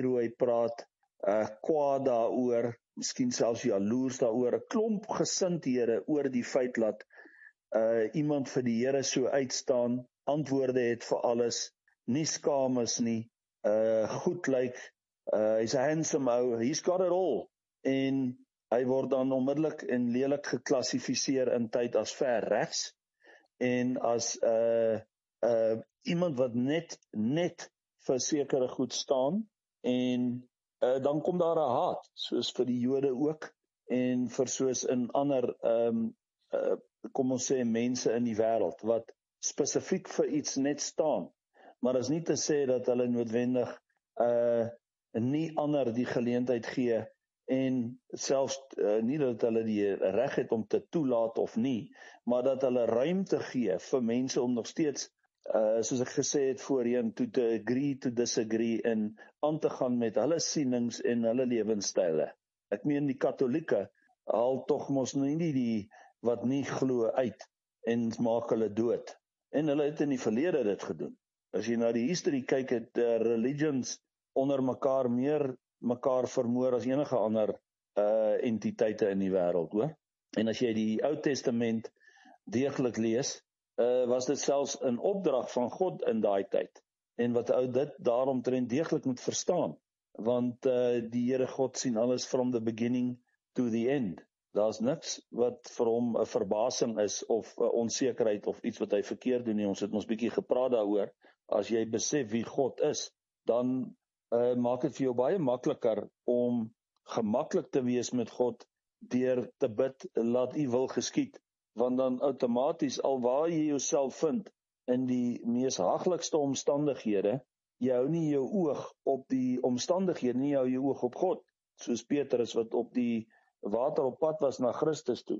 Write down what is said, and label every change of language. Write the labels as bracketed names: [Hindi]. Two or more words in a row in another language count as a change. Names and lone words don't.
[Afrikaans] hoe hy praat, kwaad daaroor, miskien selfs jaloers daaroor, 'n klomp gesindhede oor die feit dat iemand vir die Here so uitstaan, antwoorde het vir alles, nie skaam is nie, goed lyk, hy's 'n handsome ou, [English] he's got it all, [Afrikaans] en hy word dan onmiddellik en lelik geklassifiseer in tyd as ver regs en as iemand wat net vir sekere goed staan en dan kom daar 'n haat, soos vir die Jode ook en vir soos in ander kom ons sê mense in die wêreld wat spesifiek vir iets net staan, maar is nie te sê dat hulle noodwendig nie ander die geleentheid gee en selfs nie dat hulle die reg het om te toelaat of nie, maar dat hulle ruimte gee vir mense om nog steeds, soos ek gesê het voorheen, [English] to agree to disagree [Afrikaans] en aan te gaan met hulle sienings en hulle lewenstyle. Ek meen die Katolieke haal tog mos nie die wat nie glo uit en maak hulle dood. En hulle het in die verlede dit gedoen. As jy na die history kyk, het religions onder mekaar meer mekaar vermoor as enige ander entiteite in die wêreld, hoor. En as jy die Ou Testament deeglik lees, was dit selfs 'n opdrag van God in daai tyd. En wat ou dit daaromtrent deeglik moet verstaan, want die Here God sien alles [English] from the beginning to the end. [Afrikaans] Daar's niks wat vir hom 'n verbasing is of 'n onsekerheid of iets wat hy verkeerd doen nie. Ons het ons bietjie gepraat daaroor. As jy besef wie God is, dan maak dit vir jou baie makliker om gemaklik te wees met God deur te bid, laat u wil geskied, want dan outomaties al waar jy jouself vind in die mees haglikste omstandighede, jy hou nie jou oog op die omstandighede nie, jy hou jou oog op God, soos Petrus wat op die water op pad was na Christus toe.